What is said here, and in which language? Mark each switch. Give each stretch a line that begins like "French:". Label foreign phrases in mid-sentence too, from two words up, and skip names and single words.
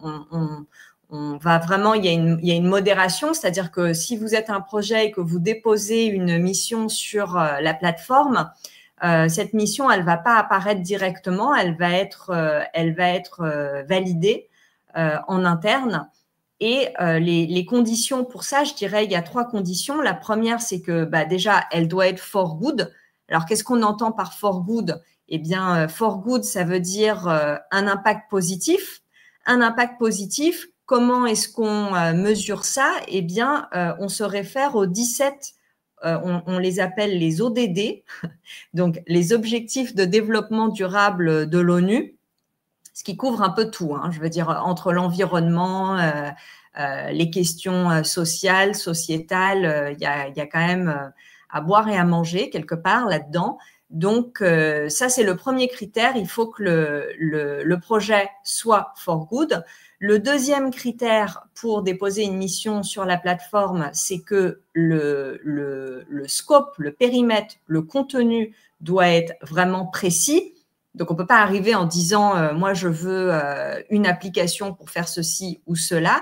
French: On va vraiment, il y a une modération, c'est-à-dire que si vous êtes un projet et que vous déposez une mission sur la plateforme, cette mission, elle va pas apparaître directement, elle va être validée en interne. Et les conditions pour ça, je dirais, il y a 3 conditions. La première, c'est que déjà, elle doit être
English: for good.
French: Alors, qu'est-ce qu'on entend par
English: for good?
French: Eh bien,
English: for good,
French: ça veut dire un impact positif. Un impact positif, comment est-ce qu'on mesure ça? Eh bien, on se réfère aux 17, on les appelle les ODD, donc les objectifs de développement durable de l'ONU, ce qui couvre un peu tout, hein, je veux dire, entre l'environnement, les questions sociales, sociétales, il y a quand même à boire et à manger quelque part là-dedans. Donc, ça, c'est le premier critère. Il faut que le projet soit
English: for good.
French: Le deuxième critère pour déposer une mission sur la plateforme, c'est que le scope, le périmètre, le contenu doit être vraiment précis. Donc, on ne peut pas arriver en disant moi, je veux une application pour faire ceci ou cela.